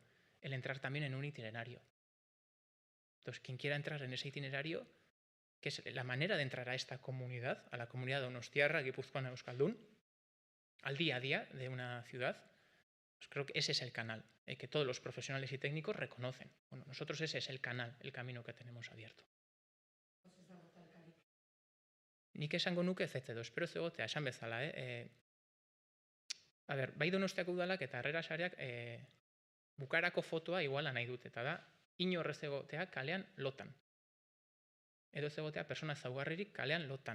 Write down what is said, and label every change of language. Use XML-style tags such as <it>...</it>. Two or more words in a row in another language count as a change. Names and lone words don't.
<es>El entrar también en un itinerario. Entonces, quien quiera entrar en ese itinerario, que es la manera de entrar a esta comunidad, a la comunidad donostiarra, guipuzcoana, euskaldun, al día a día de una ciudad, pues creo que ese es el canal que todos los profesionales y técnicos reconocen. Bueno, nosotros ese es el canal, el camino que tenemos abierto.</es> <eu>Nik esango nuke ezetz espero ez egotea, esan bezala, A ber, bai Donostiako udalak eta Harrera Sareak bukarako fotoa iguala nahi dute, eta da, inor ez egotea kalean lotan. Edo ez egotea persona zaugarririk kalean lotan.</eu>